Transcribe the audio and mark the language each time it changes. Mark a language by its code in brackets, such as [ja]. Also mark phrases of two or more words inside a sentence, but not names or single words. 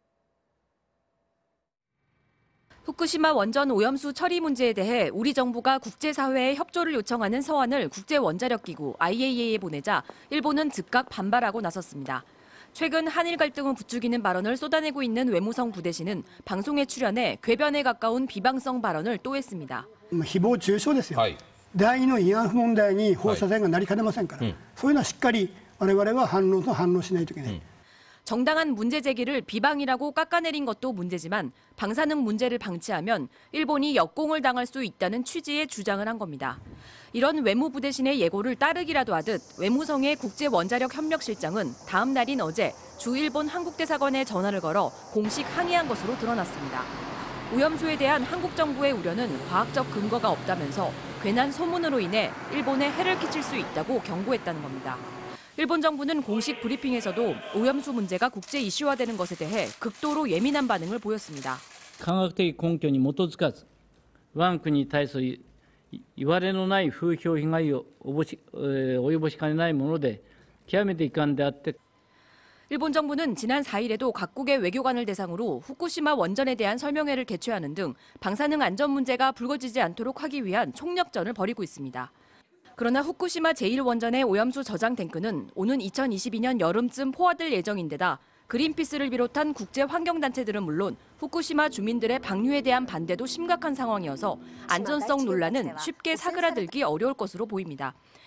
[ko] 후쿠시마 원전 오염수 처리 문제에 대해 우리 정부가 국제사회에 협조를 요청하는 서한을 국제원자력기구 IAEA에 보내자 일본은 즉각 반발하고 나섰습니다. 최근 한일 갈등을 부추기는 발언을 쏟아내고 있는 외무성 부대신은 방송에 출연해 궤변에 가까운 비방성 발언을 또 했습니다. [ja] 誹謗中傷ですよ。第二の慰安婦問題に放射線がなりかねませんから、そういうのはしっかり我々は反応しないといけない。 [ko] 정당한 문제 제기를 비방이라고 깎아내린 것도 문제지만 방사능 문제를 방치하면 일본이 역공을 당할 수 있다는 취지의 주장을 한 겁니다. 이런 외무부대신의 예고를 따르기라도 하듯 외무성의 국제원자력협력실장은 다음 날인 어제 주 일본 한국대사관에 전화를 걸어 공식 항의한 것으로 드러났습니다. 오염수에 대한 한국 정부의 우려는 과학적 근거가 없다면서 괜한 소문으로 인해 일본에 해를 끼칠 수 있다고 경고했다는 겁니다. 일본 정부는 공식 브리핑에서도 오염수 문제가 국제 이슈화되는 것에 대해 극도로 예민한 반응을 보였습니다. [ja] 科学的根拠に基づかず、我が国に対するいわれのない風評被害を及ぼしかねないもので、極めて遺憾であって。 [ko] 일본 정부는 지난 4일에도 각국의 외교관을 대상으로 후쿠시마 원전에 대한 설명회를 개최하는 등 방사능 안전 문제가 불거지지 않도록 하기 위한 총력전을 벌이고 있습니다. 그러나 후쿠시마 제1원전의 오염수 저장 탱크는 오는 2022년 여름쯤 포화될 예정인데다 그린피스를 비롯한 국제환경단체들은 물론 후쿠시마 주민들의 방류에 대한 반대도 심각한 상황이어서 안전성 논란은 쉽게 사그라들기 어려울 것으로 보입니다.